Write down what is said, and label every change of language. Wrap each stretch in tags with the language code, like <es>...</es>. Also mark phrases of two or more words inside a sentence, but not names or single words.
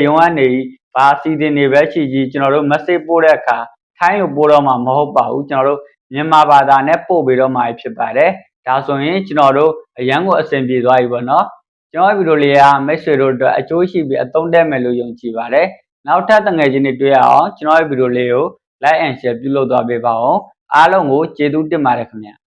<my>ရုံးကနေဘာစီစဉ်နေပဲရှိကြီးကျွန်တော်တို့ message ပို့တဲ့အခါထိုင်းကိုပို့တော့မှာမဟုတ်ပါဘူးကျွန်တော်တို့မြန်မာဘာသာနဲ့ပို့ပေးတော့မှာဖြစ်ပါတယ်ဒါဆိုရင်ကျွန်တော်တို့အရန်ကိုအဆင်ပြေသွားပြီပေါ့နော်ကျွန်တော်ဗီဒီယိုလေးကမိတ်ဆွေတို့အတွက်အကျိုးရှိပြီးအသုံးတက်မယ်လို့ယုံကြည်ပါတယ်နောက်ထပ်တငယ်ချင်းတွေတွေ့ရအောင်ကျွန်တော်ဗီဒီယိုလေးကို</my> <en>like and share</en> <my>ပြုလုပ်သွားပေးပါဦးအားလုံးကိုကျေးဇူးတင်ပါတယ်ခင်ဗျာ</my>